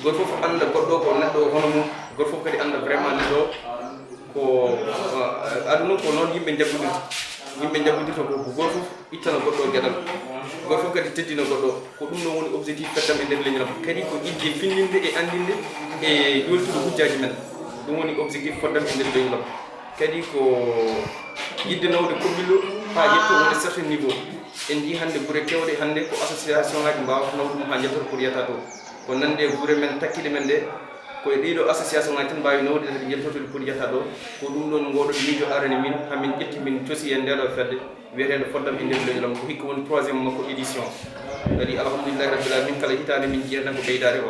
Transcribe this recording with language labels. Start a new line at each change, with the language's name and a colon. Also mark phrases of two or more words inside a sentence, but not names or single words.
Fula: goto fof anda goɗɗo ko neɗɗo hono mum goto fof kadi anda vraiment neɗɗo ko aduna ko noon yimɓe jabbodirta ko goto fof ittana goɗɗo gueɗal goto fof kadi teddina goɗɗo ko ɗum ɗon woni objectif feddam e nder leñol kadi ko idde findinde e andinde e yoltude hujjaji men ɗum woni objectif foddam e nder leñol kadi ko yidde nawde koɓɓillo ha yetto wonde
French: certain niveau
Fula: en jii hannde gure kewɗe hannde ko association ngaji mbawata nawde ɗum ha jettoto pour yetta ɗo ko nande gure men takkiɗe men ɗe koye ɗiɗo association ngaji tan mbawi nawde kadi jettotode pour yetta ɗo ko ɗum ɗon ngoɗo miijo arani min hamin ƴetti min cosi e ndeɗo fedde wiyeteɗo foddam e nder leñolam ko hikka woni 3e makko édition kadi
Arabic: الحمد لله رب العالمين
Fula: kala hitande min jiyata ko ɓeydade quoi.